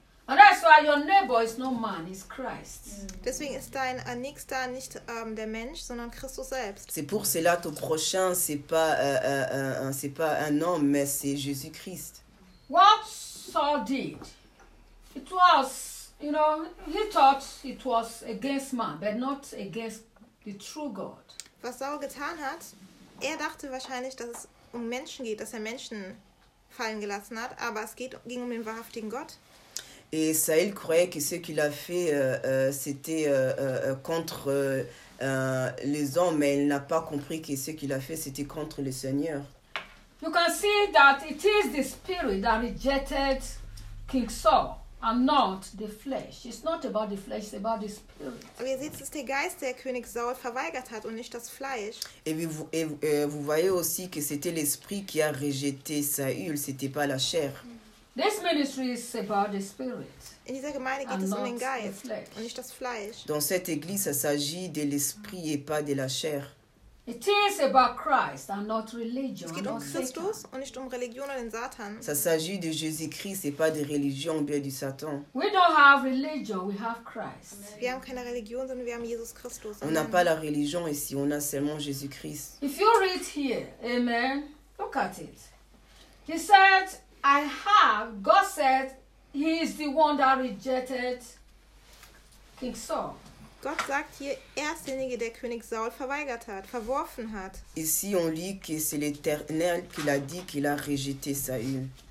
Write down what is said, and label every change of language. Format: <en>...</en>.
<en>And that's why your neighbor is no man, it's Christ.</en> <de>Deswegen ist dein Nächster nicht der Mensch, sondern Christus selbst.</de> <fr>C'est pour cela ton prochain, c'est pas un homme, mais c'est Jésus-Christ.</fr> <en>What Saul did, it was, you know, he thought it was against man, but not against the true God.</en> <de>Was Saul getan hat, er dachte wahrscheinlich, dass es um Menschen geht, dass er Menschen fallen gelassen hat, aber es ging um den wahrhaftigen Gott.</de> <fr>Et Saül croyait que ce qu'il a fait, c'était contre les hommes, mais il n'a pas compris que ce qu'il a fait, c'était contre le Seigneur.</fr> <en>You can see that it is the spirit that rejected King Saul. and not the flesh. It's not about the flesh, it's about the spirit.</en> <de>Aber ihr seht, es ist der Geist, der König Saul verweigert hat und nicht das Fleisch.</de> <fr>Et vous voyez aussi que c'était l'esprit qui a rejeté Saül, c'était pas la chair.</fr> <en>This ministry is about the spirit.</en> <de>In dieser Gemeinde geht es um den Geist und nicht das Fleisch.</de> <fr>Dans cette église, ça s'agit de l'esprit et pas de la chair.</fr> <en>It is about Christ and not religion.</en> <de>Es geht um Christus und nicht um Religion oder den Satan.</de> <fr>Ça s'agit de Jésus-Christ et pas de religion ou bien du Satan.</fr> <en>We don't have religion, we have Christ.</en> <de>Wir haben keine Religion, sondern wir haben Jesus Christus.</de> <fr>On n'a pas la religion ici, on a seulement Jésus-Christ.</fr> <en>If you read here, amen, look at it. He said, I have, God said, he is the one that rejected King Saul.</en> <de>Gott sagt hier, er ist derjenige, der König Saul verweigert hat, verworfen hat.</de> <fr>Ici on lit que c'est l'Éternel qui l'a dit qu'il a rejeté Saül.</fr>